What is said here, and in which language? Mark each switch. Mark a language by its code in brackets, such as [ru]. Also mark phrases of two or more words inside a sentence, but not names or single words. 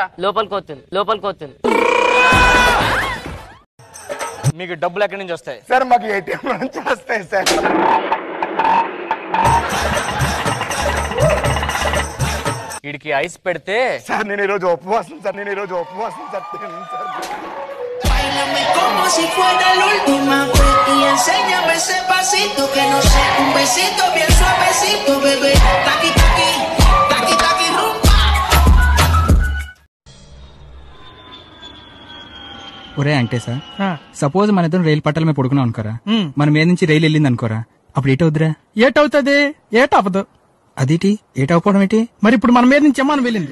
[te] లోపలికి వస్తుంది. మీకు డబ్బులు ఎక్కడి నుంచి వస్తాయి? సార్ మాకు ఏటీఎం నుంచి వస్తాయి సార్. వీడికి ఐస్ పెడితే సార్ నేను ఈరోజు ఉపవాసం సార్. [es] Báilame como si fuera la última vez y enséñame ese pasito que no sé, un besito bien suavecito, bebé. Taqui taqui, taqui taqui rumba. [te] ఒరే అంటే సార్, సపోజ్ మన ఇద్దరం రైలు పట్టాల మీద పడుకున్నాం అనుకోరా, మన మీద నుంచి రైలు వెళ్ళింది అనుకోరా, అప్పుడు ఏటవుద్దురా? ఏటవుతుంది? ఏటవదు. అదేటి ఏటవపోవడం ఏంటి? మరి ఇప్పుడు మన మీద నుంచి ఏమని వెళ్ళింది?